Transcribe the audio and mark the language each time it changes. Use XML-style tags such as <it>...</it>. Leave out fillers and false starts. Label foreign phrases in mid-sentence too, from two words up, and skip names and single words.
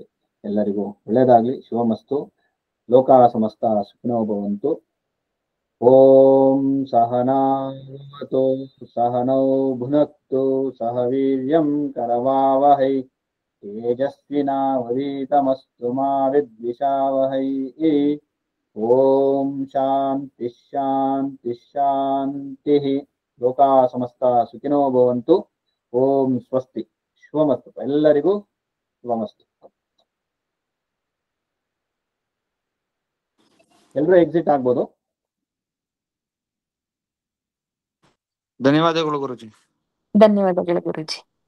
<kn>ಎಲ್ಲರಿಗೂ ಒಳ್ಳೇದಾಗ್ಲಿ, ಶುಭಮಸ್ತು.</kn> <sa>ಲೋಕ ಸಮಸ್ತ ಸುಖಿನೋ ಭವಂತು. ಓಂ ಸಹನಾವತು ಸಹನೌ ಭುನಕ್ತು ಸಹ ವೀರ್ಯಂ ಕರವಾವಹೈ ತೇಜಸ್ವಿನಾವಧೀತಮಸ್ತು ಮಾ ವಿದ್ವಿಷಾವಹೈ. ಓಂ ಶಾಂತಿ ಶಾಂತಿ ಶಾಂತಿ. ಲೋಕ ಸಮಸ್ತ ಸುಖಿನೋ ಭವಂತು. ಓಂ ಸ್ವಸ್ತಿ. ಶುಭಮಸ್ತು.</sa> <kn>ಎಲ್ಲರಿಗೂ ಶುಭಮಸ್ತು. ಎಲ್ಲರೂ ಎಕ್ಸಿಟ್ ಆಗ್ಬೋದು. ಧನ್ಯವಾದಗಳು ಗುರುಜಿ. ಧನ್ಯವಾದಗಳು ಗುರುಜಿ.</kn>